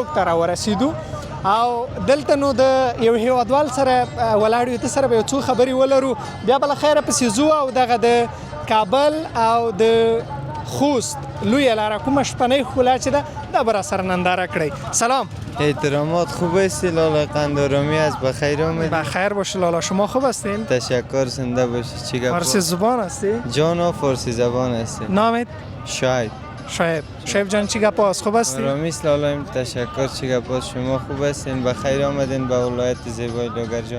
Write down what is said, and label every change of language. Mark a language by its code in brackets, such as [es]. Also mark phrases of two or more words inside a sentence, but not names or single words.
[ps] ته راورسېدو او دلته نو د یو هیوادوال سره ولاړ یو ته سره به یو څو خبرې ولرو بیا بله خیره پسې ځو او دغه د کابل او د خوست لویه لاره کومه شپنۍ ښکلا چې ده دا به راسره ننداره کړئ سلام [fa] احترامات خوب هستی لالا قندارامی از بخیر آمدید بخیر باشه لالا شما خوب هستین؟ تشکر زنده باشی چی گپ فارسی زبان هستی؟ جانا فارسی زبان هستی نامت؟ شاید شاید جان چی گپ است خوب هستی؟ رامیس لالا تشکر چی گپ است شما خوب هستین بخیر آمدین به ولایت زیبای لوگر جان